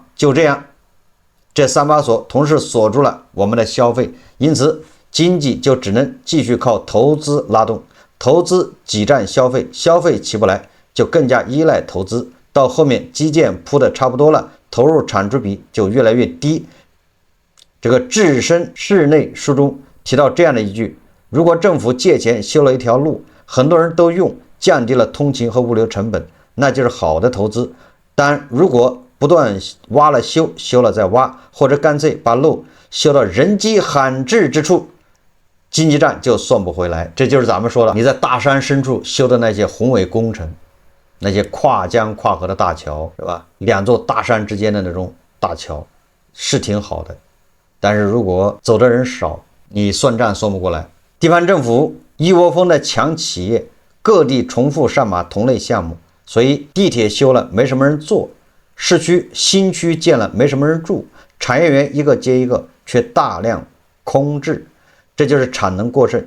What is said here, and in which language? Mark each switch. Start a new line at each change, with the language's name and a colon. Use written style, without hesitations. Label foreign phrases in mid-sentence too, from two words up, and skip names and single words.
Chinese: 就這樣，這3把鎖同時鎖住了我們的消費，因此經濟就只能繼續靠投資拉動，投資擠占消費，消費起不來就更加依賴投資，到後面基建鋪的差不多了，投入產出比就越來越低。這個置身事內書中提到這樣的一句，如果政府借錢修了一條路，很多人都用，降低了通勤和物流成本，那就是好的投資。但如果不断挖了修，修了再挖，或者乾脆把路修到人迹罕至之處，经济账就算不回来。这就是咱們說的，你在大山深處修的那些宏偉工程，那些跨江跨河的大橋，是吧？2座大山之間的那種大橋是挺好的，但是如果走的人少，你算賬算不過來。地方政府一窩蜂的搶企業，各地重複上馬同類項目，所以地鐵修了沒什麼人坐，市區新區建了沒什麼人住，產業園一個接一個卻大量空置，這就是產能過剩。